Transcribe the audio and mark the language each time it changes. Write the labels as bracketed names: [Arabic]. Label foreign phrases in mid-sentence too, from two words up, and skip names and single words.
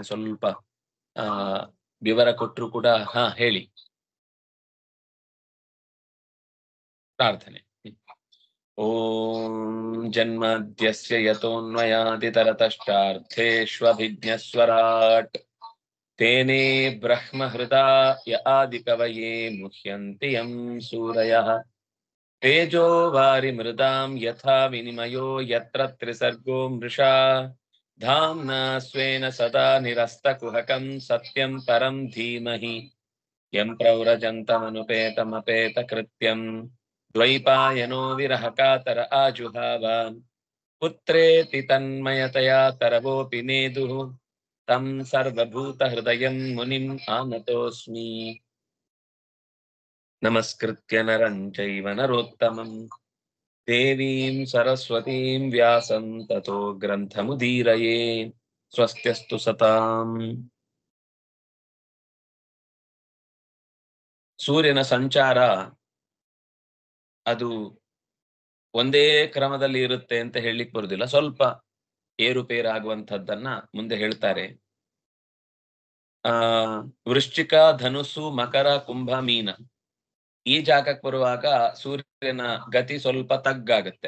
[Kannada] ಸ್ವಲ್ಪ ವಿವರ ಕೊಟ್ಟರು ಕೂಡ ಹೇಳಿ ಪ್ರಾರ್ಥನೆ. [Sanskrit] ಓಂ ಜನ್ಮದ್ಯಸ್ಯ ಯತೋನ್ಮಯಾದಿತರತಶ್ಚಾರ್ಥೇಷ್ವಭಿಜ್ಞಸ್ವರಾಟ್ ತೇನೇ ಬ್ರಹ್ಮಹೃದಾಯ ಆದಿಕವಯೇ ಮುಹ್ಯಂತಿ ಯಂ ಸೂರಯಃ ತೇಜೋ ವಾರಿಮೃದಾಂ ಯಥಾ ವಿನಿಮಯೋ ಯತ್ರ ತ್ರಿಸರ್ಗೋ ಮೃಷಾ ಧಾಮ್ನಾ ಸ್ವೇನ ಸದಾ ನಿರಸ್ತಕುಹಕಂ ಸತ್ಯಂ ಪರಂ ಧೀಮಹಿ ಯಂ ಪ್ರವ್ರಜಂತಮನುಪೇತಮಪೇತಕೃತ್ಯಂ ದ್ವೈಪಾಯನೋ ವಿರಹಕಾತರ ಆಜುಹಾವ ಪುತ್ರೇತಿ ತನ್ಮಯತಯಾ ತರವೋಪಿ ನೇದುಃ ತಂ ಸರ್ವಭೂತಹೃದಯಂ ಮುನಿಂ ಆನತೋಸ್ಮಿ. ನಮಸ್ಕೃತ್ಯ ನರಂ ಚೈವ ನರೋತ್ತಮಂ ದೇವೀಂ ಸರಸ್ವತೀಂ ವ್ಯಾಸಂ ತತೋ ಗ್ರಂಥಮುದೀರಯೇ. ಸ್ವಸ್ತ್ಯಸ್ತು ಸತಾಂ. [Kannada] ಸೂರ್ಯನ ಸಂಚಾರ ಅದು ಒಂದೇ ಕ್ರಮದಲ್ಲಿ ಇರುತ್ತೆ ಅಂತ ಹೇಳಲಿಕ್ಕೆ ಬರುದಿಲ್ಲ. ಸ್ವಲ್ಪ ಏರುಪೇರಾಗುವಂಥದ್ದನ್ನ ಮುಂದೆ ಹೇಳ್ತಾರೆ. ವೃಶ್ಚಿಕ, ಧನುಸ್ಸು, ಮಕರ, ಕುಂಭ, ಮೀನ ಈ ಜಾಗಕ್ಕೆ ಬರುವಾಗ ಸೂರ್ಯನ ಗತಿ ಸ್ವಲ್ಪ ತಗ್ಗಾಗುತ್ತೆ.